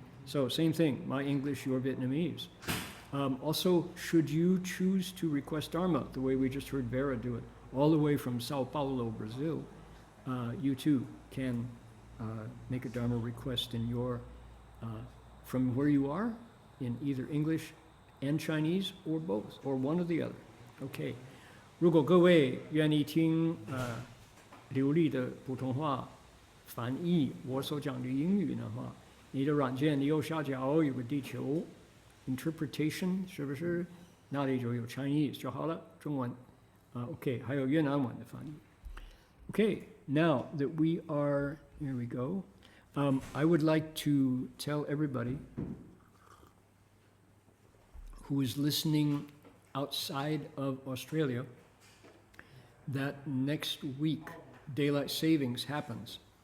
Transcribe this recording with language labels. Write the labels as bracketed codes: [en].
[en] So same thing, my English, your Vietnamese. Also, should you choose to request Dharma, the way we just heard Vera do it, all the way from Sao Paulo, Brazil, you too can make a Dharma request in from where you are, in either English and Chinese, or both, or one or the other. Okay. [zh] 如果各位愿意听流利的普通话翻译我所讲的英语的话，你的软件你右下角有个地球 interpretation 是不是？那里就有 Chinese 就好了，中文OK， 还有越南文的翻译。 [en] Okay, now that we are, here we go. I would like to tell everybody who is listening outside of Australia that next week, daylight savings happens.